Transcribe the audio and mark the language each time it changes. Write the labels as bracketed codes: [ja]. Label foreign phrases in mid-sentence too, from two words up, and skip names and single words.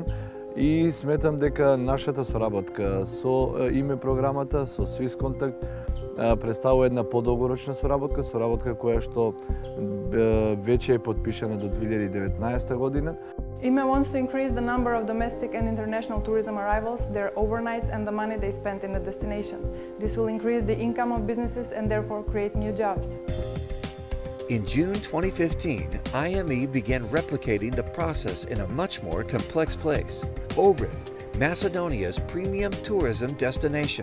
[mk] И сметам дека нашата соработка со IME програмата, со Swiss Contact, представува една подолгорочна соработка која што веќе е подпишана до 2019 година. [en] IME wants to increase the number of domestic and international tourism arrivals, their overnights and the money they spend in the destination. This will increase the income of businesses and therefore create new jobs. In June 2015, IME began replicating the process in a much more complex place, Ohrid, Macedonia's premium tourism destination.